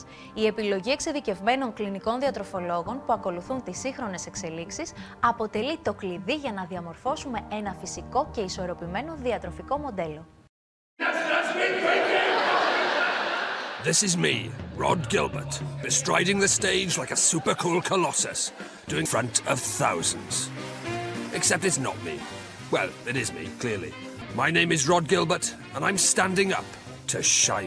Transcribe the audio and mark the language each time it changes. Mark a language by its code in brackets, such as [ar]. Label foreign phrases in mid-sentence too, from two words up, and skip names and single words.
[el] Η επιλογή εξειδικευμένων κλινικών διατροφολόγων που ακολουθούν τις σύγχρονες εξελίξεις αποτελεί το κλειδί για να διαμορφώσουμε ένα φυσικό και ισορροπημένο διατροφικό μοντέλο. [en] This is me, Rod Gilbert, bestriding the stage like a super cool colossus, doing front of thousands. Except it's not me. Well, it is me, clearly. My name is Rod Gilbert, and I'm standing up to shyness.